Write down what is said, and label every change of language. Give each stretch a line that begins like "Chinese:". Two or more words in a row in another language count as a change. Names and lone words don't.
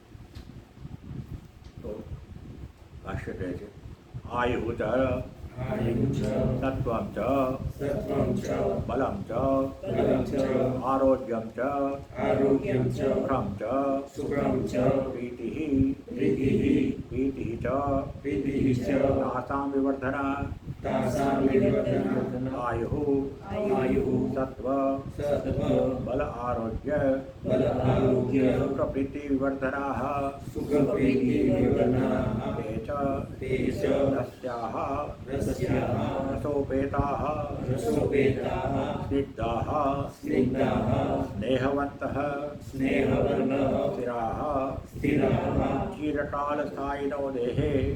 Gujarati: તો ભાષ્ય કહે છે
Sanskrit: आयु च सत्वं च बलम च आरोग्यम च सुखम च प्रीतिः च आसाम विवर्धना तासां विवर्धनम् आयुः सत्व बल आरोग्य सुखप्रीति विवर्धनाः ते च रस्याः रसोपेताः स्निग्धाः स्नेहवन्तः स्थिराः चिरकालस्थायिनो देहे